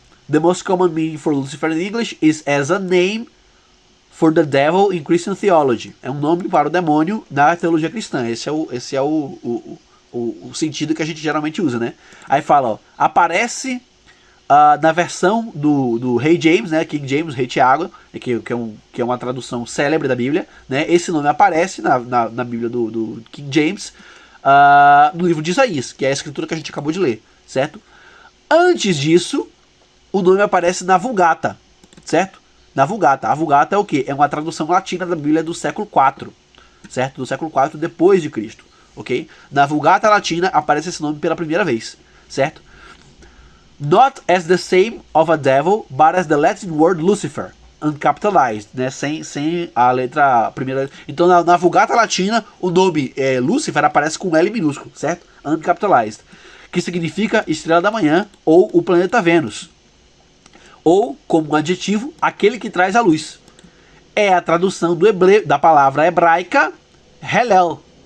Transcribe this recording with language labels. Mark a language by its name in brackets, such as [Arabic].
[English] The most common meaning for Lucifer in English is as a name for the devil in Christian theology. [Portuguese] É um nome para o demônio na teologia cristã. Esse é o sentido que a gente geralmente usa, né? Aí fala, ó. Aparece na versão do Rei James, né, King James, Rei Tiago, que é uma tradução célebre da Bíblia, né, esse nome aparece na Bíblia do King James, no livro de Isaías, que é a escritura que a gente acabou de ler, certo? Antes disso, o nome aparece na Vulgata, certo? Na Vulgata. A Vulgata é o quê? É uma tradução latina da Bíblia do século IV, certo? Do século IV depois de Cristo, ok? Na Vulgata Latina aparece esse nome pela primeira vez, certo? [English] Not as the same of a devil, but as the Latin word Lucifer, uncapitalized, né? [Portuguese] Sem a letra primeira. Então na Vulgata Latina o nome Lucifer aparece com L minúsculo, certo? Uncapitalized, que significa estrela da manhã ou o planeta Vênus, ou como um adjetivo, aquele que traz a luz. É a tradução da palavra hebraica Helel.